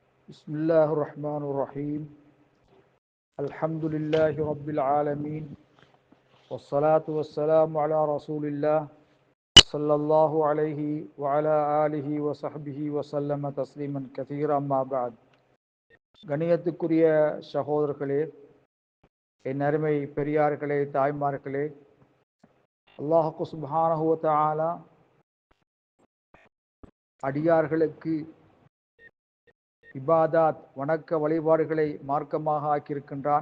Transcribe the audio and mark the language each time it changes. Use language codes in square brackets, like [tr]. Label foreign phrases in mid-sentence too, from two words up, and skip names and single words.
[ar] بسم الله الرحمن الرحيم الحمد لله رب العالمين والصلاة والسلام على رسول الله صلى الله عليه وعلى آله وصحبه وسلم تسليما كثيرا ما بعد [ta] கணியத்துக்குரிய சகோதரர்களே, என் அருமை பெரியார்களே, தாய்மார்களே, அல்லாஹ் [ar] سبحانه وتعالى [ta] அடியார்களுக்கு இபாதாத் வணக்க வழிபாடுகளை மார்க்கமாக ஆக்கியிருக்கின்றான்.